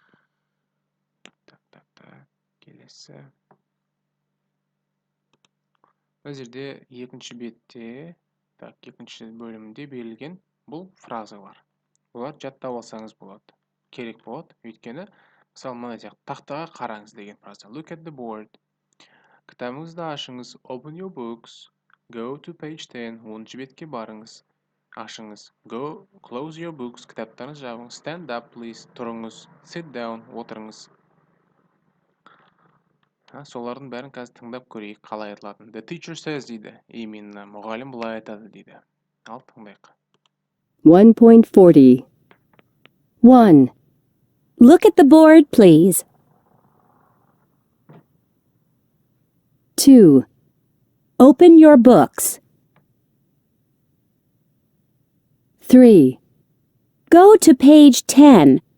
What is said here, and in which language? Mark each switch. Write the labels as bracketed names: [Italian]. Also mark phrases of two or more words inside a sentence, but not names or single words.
[Kazakh] Келесі. Бұл жерде екінші бетте, екінші бөлімде берілген бұл фразалар. Олар жаттап алсаңыз болады. Керек болады. Өйткені, мысалы, мына тақтаға қараңыз деген фраза. [English] Look at the board. [Kazakh] Кітабыңызды ашыңыз. [English] Open your books. Go to page 10. [Kazakh] 10-шы бетке барыңыз. Ашыңыз. [English] Go, close your books. [Kazakh] Кітаптарыңызды жабыңыз. [English] Stand up, please. Тұрыңыз. Sit down. [Kazakh] Отырыңыз. Солардың бәрін қазір тыңдап көрейік, қалай айтылатын. [English] The teacher says дейді. [Kazakh] Именно мұғалім бұлай айтады дейді. Ал тыңдайық. 1.40 1. [English] Look at the board, please. 2, Open your books. 3, Go to page 10.